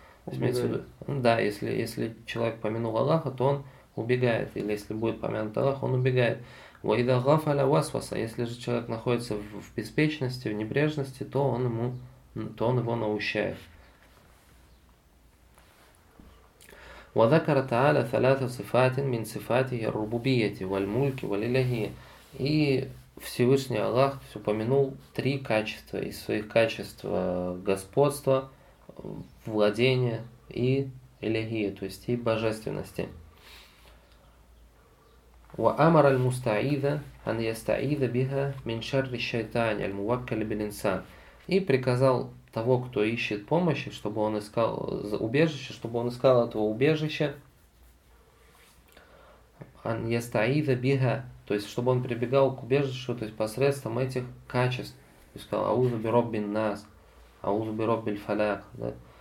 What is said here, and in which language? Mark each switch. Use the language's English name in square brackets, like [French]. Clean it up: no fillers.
[Russian] То есть имеется в Убегает. виду, да, если человек помянул Аллаха, то он убегает. Или если будет помянут Аллах, он убегает. [Arabic] Ваида гафаля васваса. [Russian] Если же человек находится в беспечности, в небрежности, то он его наущает. [Arabic] وذكر تعالى ثلاث صفات من صفاته الربوبية والملك والإلهية. [Russian] И Всевышний Аллах упомянул три качества из своих качеств: господства, владения и элегии, то есть и божественности. [Arabic] وأمر المستعيذ أن يستعيذ بها من شر الشيطان الموكل بالإنسان. [Russian] И приказал того, кто ищет помощи, чтобы он искал убежище, чтобы он искал этого убежища. [Arabic] Ан ястаида бига, [Russian] то есть чтобы он прибегал к убежищу, то есть посредством этих качеств. И сказал: [Arabic] аузу би роббин нас, аузу би роббиль фалях, [Russian] да?